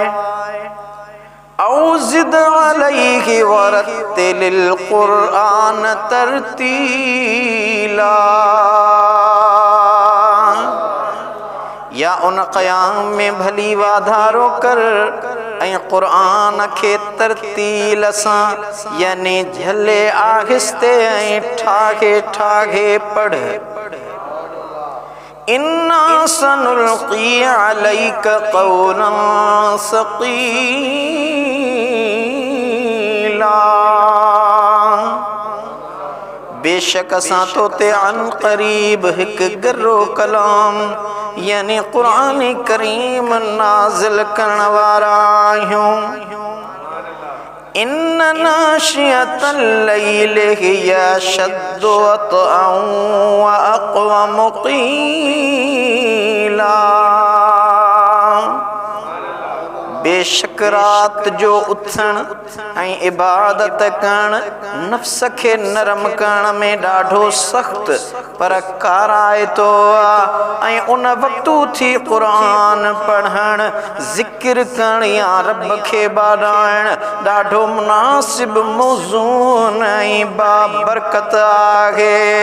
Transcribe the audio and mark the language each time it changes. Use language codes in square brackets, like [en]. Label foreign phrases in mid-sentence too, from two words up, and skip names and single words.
[ar] أو زد عليه ورتل القرآن ترتيلا, [sd] या उन क़याम में भली वाधारो कर ऐं क़ुरआन खे तरतील सां यानी झले आहिस्ते ऐं ठाहे ठाहे पढ़। [ar] إنا سنلقي عليك قولا ثقيلا, [sd] बेशक असां तो ते अन क़रीब हिक गरो कलाम यानी क़ुरान करीम नाज़िल करण वारा आहियूं। [ar] إن ناشئة الليل هي أشد وطئا وأقوم قيلا, [sd] बेशक रात जो उथण ऐं इबादत करण नफ्स खे नरम करण में ॾाढो सख़्त पर काराए थो ऐं उन वक़्तु थी क़ुरान पढ़ण ज़िक्र करण या रब खे बाॾाइण ॾाढो मुनासिब मौज़ून ऐं बाबरकत आहे।